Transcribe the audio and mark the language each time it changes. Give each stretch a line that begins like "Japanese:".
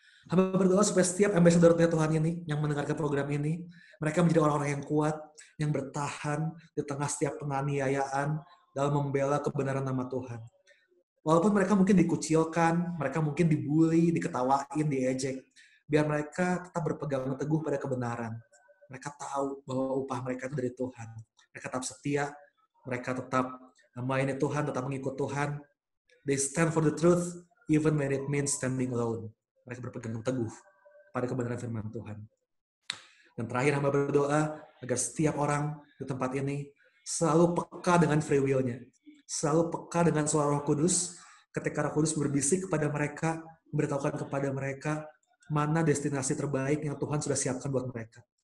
Indonesian: Hamba berdoa supaya setiap ambassador Tuhan ini yang mendengarkan program ini, mereka menjadi orang-orang yang kuat, yang bertahan di tengah setiap penganiayaan dalam membela kebenaran nama Tuhan. Walaupun mereka mungkin dikucilkan, mereka mungkin dibully, diketawain, diejek, biar mereka tetap berpegang teguh pada kebenaran. Mereka tahu bahwa upah mereka itu dari Tuhan. Mereka tetap setia, mereka tetap melayani Tuhan, tetap mengikut Tuhan.
English: They stand for the truth, even when it means standing alone.
Indonesian: Mereka berpegang teguh pada kebenaran firman Tuhan. Dan terakhir hamba berdoa agar setiap orang di tempat ini selalu peka dengan free will-nya. selalu peka dengan suara Roh Kudus, ketika Roh Kudus berbisik kepada mereka, memberitahukan kepada mereka mana destinasi terbaik yang Tuhan sudah siapkan buat mereka.